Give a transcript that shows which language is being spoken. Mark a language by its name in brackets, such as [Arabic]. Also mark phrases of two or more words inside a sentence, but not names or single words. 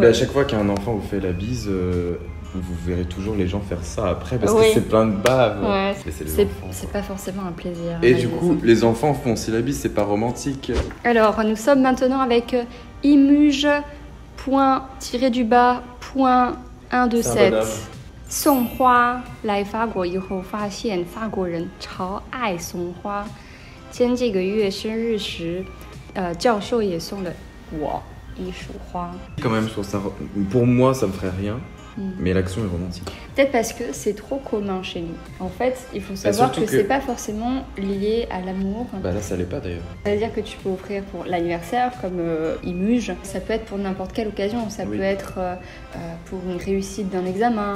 [French] À chaque fois qu'un enfant vous fait la bise, vous verrez toujours les gens faire ça après, parce que c'est plein de bave. Ouais, c'est pas forcément un plaisir. Et du coup, les enfants font si la bise, c'est pas romantique. Alors, nous sommes maintenant avec [Chinese] imuge._.127 送花来法国以后，发现法国人超爱送花。前几个月生日时，教授也送了我一束花。 [French] Quand même, pour moi, ça me ferait rien. Mais l'action est romantique. Peut-être parce que c'est trop commun chez nous. En fait, il faut savoir que c'est pas forcément lié à l'amour. Bah là, ça l'est pas d'ailleurs. C'est-à-dire que tu peux offrir pour l'anniversaire, comme Imuge. Ça peut être pour n'importe quelle occasion. Ça peut être pour une réussite d'un examen.